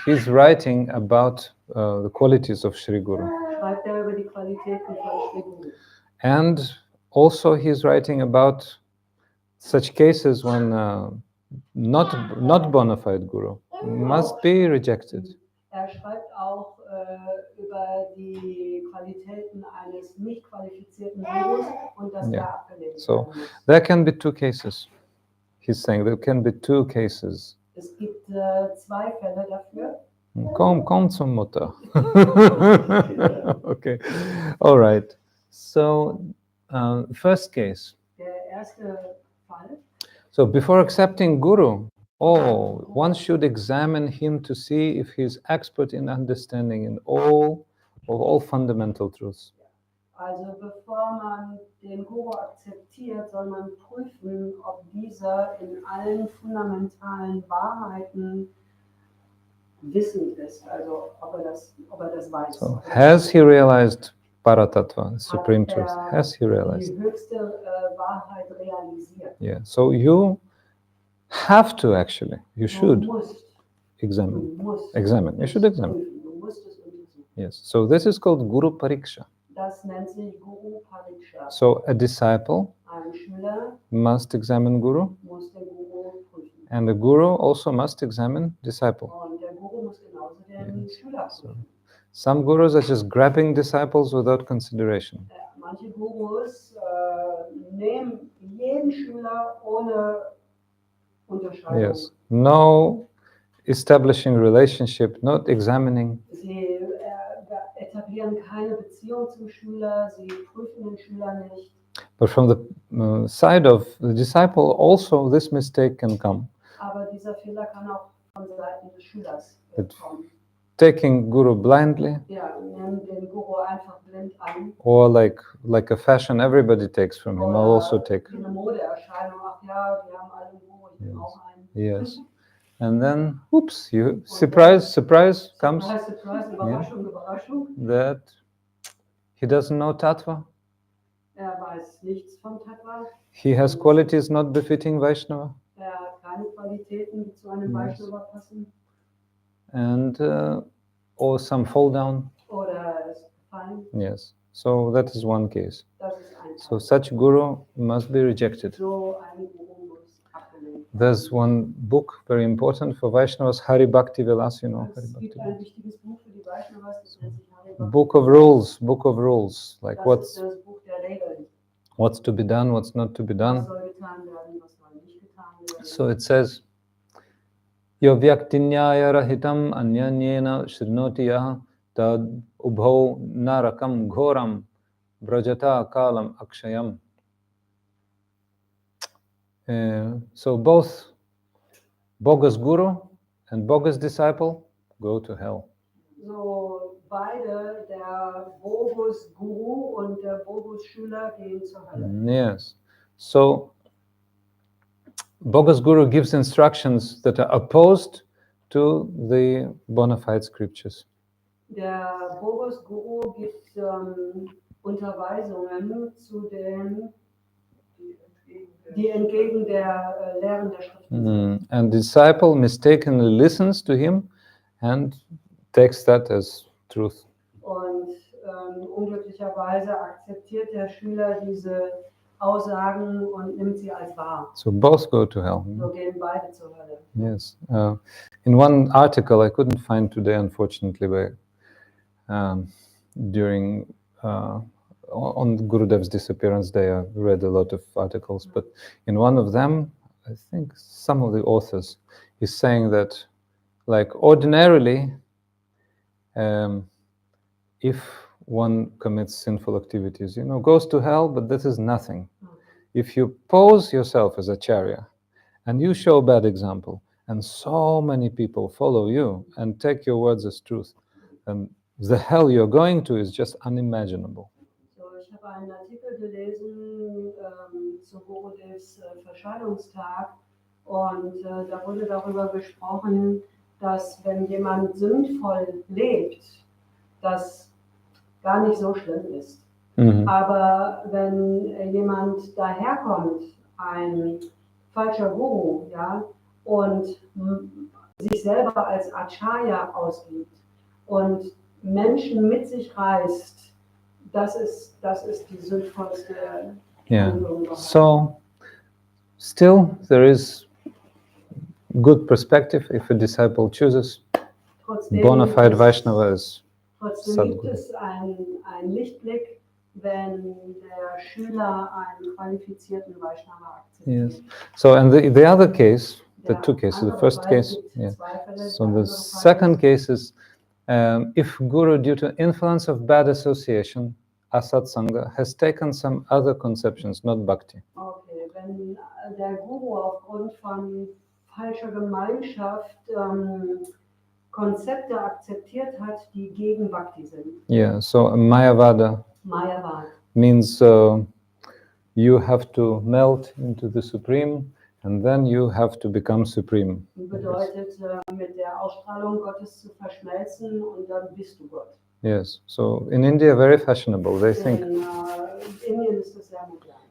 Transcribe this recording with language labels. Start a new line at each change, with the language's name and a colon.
English: He's writing about the qualities of Sri Guru.
German: Schreibt er über die Qualitäten von Sri Guru.
English: And also he's writing about such cases when not bona fide Guru must be rejected.
German: Er schreibt auch über die Qualitäten eines nicht qualifizierten Gurus und dass er abgelehnt
English: So
German: werden muss.
English: there can be two cases. He's saying there can be two cases.
German: Es gibt zwei Fälle dafür. Komm zum Mutter.
English: Okay, all right. So first case.
German: Der erste Fall.
English: So before accepting Guru, one should examine him to see if he's expert in understanding in all fundamental truths.
German: Also bevor man den Guru akzeptiert, soll man prüfen, ob dieser in allen fundamentalen Wahrheiten wissend ist, also ob er das weiß.
English: So has he realized Paratattva, supreme truth? Has he realized?
German: Die höchste Wahrheit realisiert.
English: Yeah. So you have to actually, you should
German: Du musst
English: examine. You
German: es
English: should examine.
German: prüfen, du musst es untersuchen.
English: Yes. So this is called Guru Pariksha.
German: Das nennt sich Guru Pariksha.
English: So a disciple
German: Ein Schüler
English: must examine Guru,
German: muss den Guru prüfen.
English: and the Guru also must examine disciple.
German: Und der Guru muss genauso den Schüler prüfen.
English: Some gurus are just grabbing disciples without consideration.
German: Manche Gurus nehmen jeden Schüler ohne Unterscheidung.
English: Yes. No establishing relationship, not examining.
German: Sie etablieren keine Beziehung zum Schüler, sie prüfen den Schüler nicht.
English: But from the side of the disciple, also this mistake can come.
German: Aber dieser Fehler kann auch von Seiten des Schülers
English: It
German: kommen.
English: taking Guru blindly,
German: ja, nehmen den Guru einfach blind an.
English: or like a fashion everybody takes from him, I'll also take.
German: Wie eine Modeerscheinung, ach ja, wir haben alle einen Guru, ich bin auch ein.
English: Yes. And then, oops, surprise comes.
German: Surprise, Überraschung, Überraschung.
English: That he doesn't know Tattva.
German: Weiß nichts vom Tattva.
English: He has qualities not befitting Vaishnava.
German: Hat keine Qualitäten, die zu einem Vaishnava passen.
English: And or some fall down.
German: Oder ist gefallen.
English: Yes. So that is one case.
German: Das ist ein
English: So such guru must be rejected.
German: So ein Guru muss abgelehnt.
English: There's one book very important for Vaishnavas, Hari Bhakti Vilas, you know.
German: Es gibt ein wichtiges Buch für die Vaishnavas, das nennt sich Hari Bhakti.
English: Book of rules, like
German: das ist das Buch der Regeln.
English: What's to be done, what's not to be done.
German: Was soll getan werden, was soll nicht getan werden.
English: So it says,
Sanskrit: Yo vyaktinyaya rahitam anyanyena shrnoti yaha tad ubhau narakam ghoram brajata kalam akshayam.
English: So both bogus guru and bogus disciple go to hell.
German: So beide, der Bogus Guru und der Bogus Schüler, gehen zur Hölle.
English: Yes. So bogus guru gives instructions that are opposed to the bona fide scriptures.
German: Der Bogus Guru gibt Unterweisungen zu den, die entgegen der Lehren der Schriften sind.
English: And the disciple mistakenly listens to him and takes that as truth.
German: Und unglücklicherweise akzeptiert der Schüler diese Aussagen und nimmt sie als wahr.
English: So both go to hell.
German: So gehen beide zur Hölle.
English: Yes. In one article I couldn't find today, unfortunately, but during on Gurudev's disappearance day, I read a lot of articles, but in one of them, I think some of the authors is saying that, like ordinarily, if one commits sinful activities, you know, goes to hell, but this is nothing. If you pose yourself as acharya and you show bad example, and so many people follow you and take your words as truth, and the hell you're going to is just unimaginable.
German: So, ich habe einen Artikel gelesen zu Gurudevs Verschallungstag und da wurde darüber gesprochen, dass wenn jemand sündvoll lebt, das gar nicht so schlimm ist. Aber wenn jemand daherkommt, ein falscher Guru, ja, und sich selber als Acharya ausgibt und Menschen mit sich reißt, das ist die sündvollste Handlung.
English: So, still there is good perspective if a disciple chooses. Bona fide Vaishnava is
German: Trotzdem gibt es einen Lichtblick, wenn der Schüler einen qualifizierten Vaishnava akzeptiert.
English: Yes. So, and the other case, the two cases, the first case, yeah. So the second case is if Guru, due to influence of bad association, asat sangha, has taken some other conceptions, not bhakti.
German: Okay, wenn der Guru aufgrund von falscher Gemeinschaft Konzepte akzeptiert hat, die gegen Bhakti sind.
English: Yeah, so Mayavada means you have to melt into the Supreme and then you have to become Supreme.
German: Bedeutet, mit der Ausstrahlung Gottes zu verschmelzen und dann bist du Gott.
English: Yes, so in India, very fashionable. They think
German: In Indien ist das sehr modern.